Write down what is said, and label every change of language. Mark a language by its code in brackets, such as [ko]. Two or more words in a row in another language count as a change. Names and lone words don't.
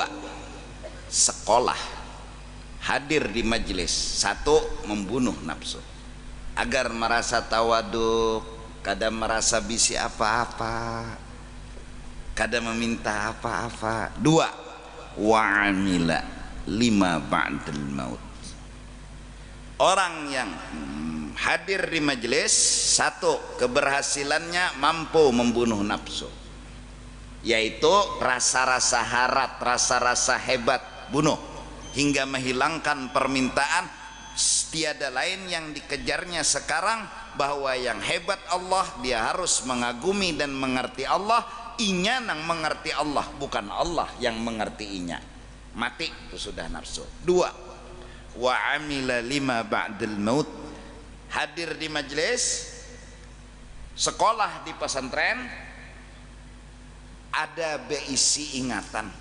[id] Sekolah. Hadir di majelis. 1. [bjn] Membunuh nafsu agar merasa tawaduk, kada merasa bisi apa-apa, kada meminta apa-apa. [ar] 2. وعمل لما بعد الموت. [id] Orang yang hadir di majelis, 1. keberhasilannya mampu membunuh nafsu, yaitu rasa-rasa harat, rasa-rasa hebat, bunuh hingga menghilangkan permintaan. Tiada lain yang dikejarnya sekarang, bahwa yang hebat Allah, dia harus mengagumi dan mengerti Allah. [bjn] Inya nang mengerti Allah, bukan Allah yang mengerti inya. [id] Mati itu sudah nafsu. 2. [ar] وعمل لما بعد الموت. [id] Hadir di majelis, sekolah di pesantren, ada beisi ingatan.